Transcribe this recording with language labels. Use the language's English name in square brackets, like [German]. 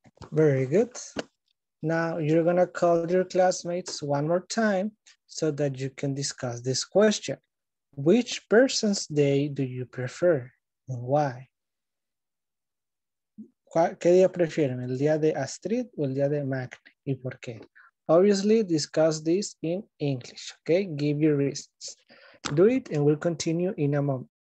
[English] Very good. Now you're gonna call your classmates one more time so that you can discuss this question. Which person's day do you prefer and why? [Spanish] ¿Qué día prefieren? ¿El día de Astrid o el día de Magne? ¿Y por qué? [English] Obviously, discuss this in English, okay? Give your reasons. Do it and we'll continue in a moment.